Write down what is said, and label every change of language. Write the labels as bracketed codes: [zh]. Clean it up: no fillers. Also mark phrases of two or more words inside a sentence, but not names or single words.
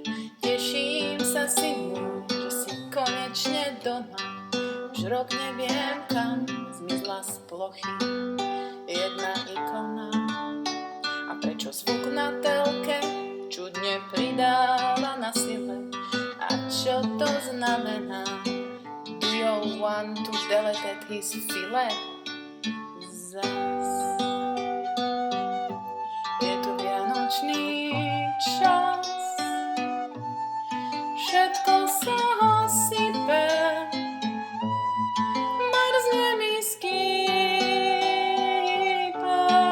[sk] Teším sa, synu, že si konečne doma, už rok neviem kam zmizla z plochy jedna ikona. A prečo zvuk na telke čudne pridáva na sile? A čo to znamená? [en] Do you want to delete his file? [sk] Zas je tu vianočný čas, všetko sa sype, mrzne mi skýpa.